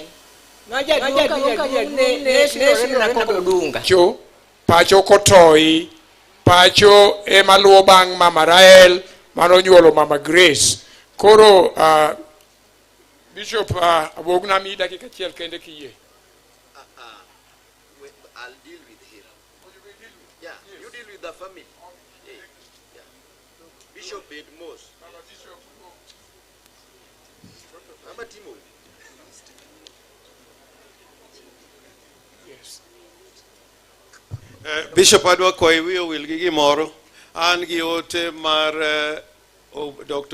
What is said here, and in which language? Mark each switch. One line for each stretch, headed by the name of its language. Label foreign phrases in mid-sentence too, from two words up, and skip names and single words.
Luo (Kenya and Tanzania): Ma jaduong' ne sinore na kod Odunga. Pacho kotoi, pacho ema luwo bang' Mama Rael mano nyuolo Mama Grace. Koro Bishop abogna mi dakika achiel kende kiyie.
English: I'll deal with him. Yeah, you deal with the family. Yeah. Bishop Edmos. Mama Timo. Yes.
Luo (Kenya and Tanzania): Bishop adwa kwayo wiyo wil gi gimoro. An gi ote mar Dr.